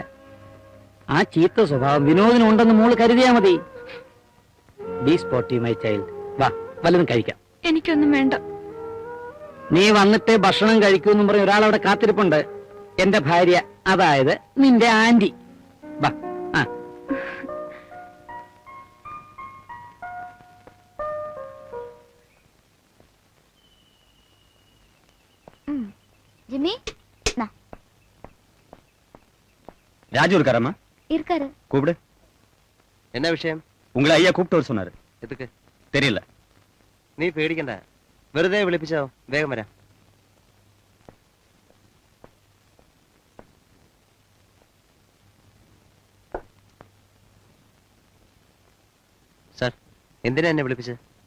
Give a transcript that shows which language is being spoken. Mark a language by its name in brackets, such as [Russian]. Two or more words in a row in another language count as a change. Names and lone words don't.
[Malayalam] ആ ചീത്ത സ്വഭാവം വിനോദിനുണ്ടെന്ന് മോള് കരുതിയാ മതി. [English] Be sportive my child. [Malayalam] വാ, വല്ലതും കഴിക്കാം. എനിക്കൊന്നും വേണ്ട. നീ വന്നിട്ടേ ഭക്ഷണം കഴിക്കൂന്നും പറഞ്ഞ് ഒരാളവിടെ കാത്തിരിപ്പുണ്ട്. എന്റെ ഭാര്യ, അതായത് നിന്റെ ആന്റി. വാ. ആ, [Tamil] ஜிம்மி, ராஜு இருக்காரம்மா? இருக்காரு. கூப்பிடு. என்ன விஷயம்? உங்களை ஐயா கூப்பிட்டு வர சொன்னாரு. எதுக்கு தெரியல. [Malayalam] നീ പേടിക്കണ്ട, വെറുതെ വിളിപ്പിച്ചോ. വേഗം വരാം. സാർ, എന്തിനാ എന്നെ വിളിപ്പിച്ചത്?